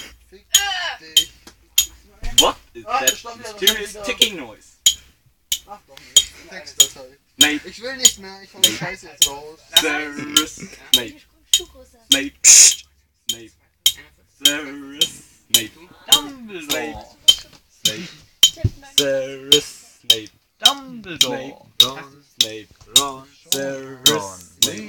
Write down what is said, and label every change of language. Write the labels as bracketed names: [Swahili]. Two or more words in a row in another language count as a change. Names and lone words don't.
[German] Fick dich. [English] What is Ah, that [German] stopp, ja, [English] mysterious [German] das [English] ticking noise? [German] Mach doch nicht. Textdatei. Snape, Ich will nicht mehr, ich hol die Scheiße jetzt raus. Severus Snape, Snape, Snape, Severus Snape, Dumbledore. Snape, Severus Snape, Dumbledore. Snape, Ron, Severus Snape,